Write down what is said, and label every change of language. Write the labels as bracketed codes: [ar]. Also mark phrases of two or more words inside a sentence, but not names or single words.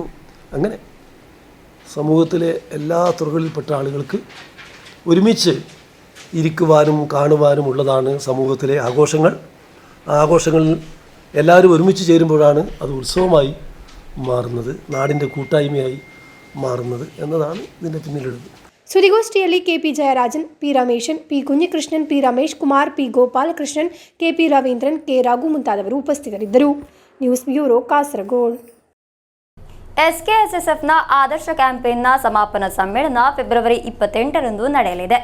[ml] അങ്ങനെ സമൂഹത്തിലെ എല്ലാ തുറകളിൽപ്പെട്ട ആളുകൾക്ക് ഒരുമിച്ച് ഇരിക്കുവാനും കാണുവാനും ഉള്ളതാണ് സമൂഹത്തിലെ ആഘോഷങ്ങൾ. ആ ആഘോഷങ്ങളിൽ എല്ലാവരും ഒരുമിച്ച് ചേരുമ്പോഴാണ് അത് ഉത്സവമായി മാറുന്നത്, നാടിൻ്റെ കൂട്ടായ്മയായി മാറുന്നത് എന്നതാണ് ഇതിൻ്റെ പിന്നിലുള്ളത്. [kn] ಸುದ್ದಿಗೋಷ್ಠಿಯಲ್ಲಿ ಕೆಪಿ ಜಯರಾಜನ್, ಪಿ ರಮೇಶನ್, ಪಿ ಕುഞ്ഞിಕೃಷ್ಣನ್, ಪಿ ರಮೇಶ್ ಕುಮಾರ್, ಪಿ ಗೋಪಾಲಕೃಷ್ಣನ್, ಕೆಪಿ ರವೀಂದ್ರನ್, ಕೆ ರಾಘು ಮುಂತಾದವರು ಉಪಸ್ಥಿತರಿದ್ದರು. ನ್ಯೂಸ್ ಬ್ಯೂರೋ ಕಾಸರಗೋಡು. SKSSFನ ಆದರ್ಶ ಕ್ಯಾಂಪೇನ್ನ ಸಮಾಪನ ಸಮ್ಮೇಳನ ಫೆಬ್ರವರಿ 28ರಂದು ನಡೆಯಲಿದೆ.